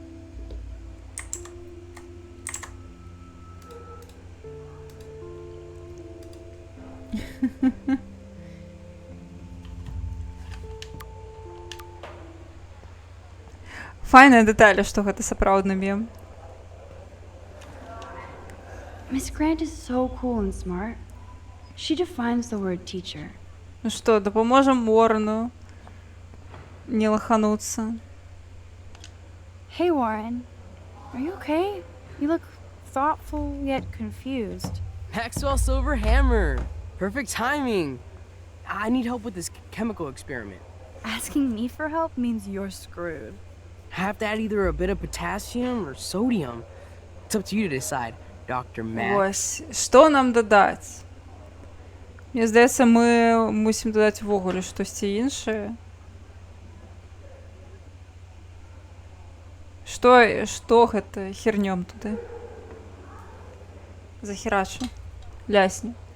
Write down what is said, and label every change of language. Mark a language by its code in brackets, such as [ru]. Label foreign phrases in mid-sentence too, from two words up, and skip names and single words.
[be] Файныя дэталі, што гэта сапраўдны мем. [en] Miss Grant is so cool and smart. She defines the word teacher. Ну што, дапаможам Уоррену не лахануцца. Hey, Warren. Are you okay? You look thoughtful yet confused. Maxwell Silver Hammer. Perfect timing. I need help with this chemical experiment. Asking me for help means you're screwed. I have to add either a bit of potassium or sodium. It's up to you to decide, Dr. Max. [be] Вось, што нам дадаць? Мне здаецца, мы мусім дадаць ввогуле штосьці іншае. Што гэта хернём туды? Захерачу. Лясні.